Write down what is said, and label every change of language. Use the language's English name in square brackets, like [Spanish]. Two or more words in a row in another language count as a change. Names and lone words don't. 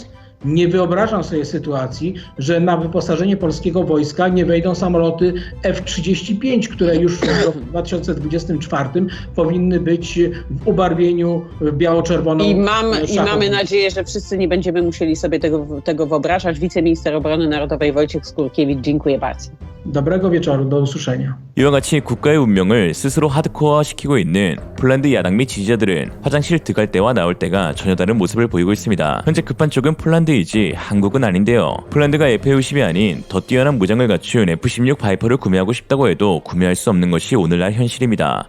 [Polish] Nie wyobrażam sobie sytuacji, że na wyposażenie polskiego wojska nie wejdą samoloty F-35, które już w roku 2024 powinny być w ubarwieniu biało-czerwoną. I mamy nadzieję, że wszyscy nie będziemy musieli sobie tego wyobrażać. Wiceminister Obrony Narodowej Wojciech Skurkiewicz, dziękuję bardzo. Dobrego wieczoru, do usłyszenia. [Korean] 이와 같이 국가의 운명을 스스로 하드코어화시키고 있는 폴란드 야당 및 지지자들은 화장실 들어갈 때와 나올 때가 전혀 다른 모습을 보이고 있습니다. 현재 급한 쪽은 폴란드이지 한국은 아닌데요. 폴란드가 F-50이 아닌 더 뛰어난 무장을 갖춘 F-16 바이퍼를 구매하고 싶다고 해도 구매할 수 없는 것이 오늘날 현실입니다.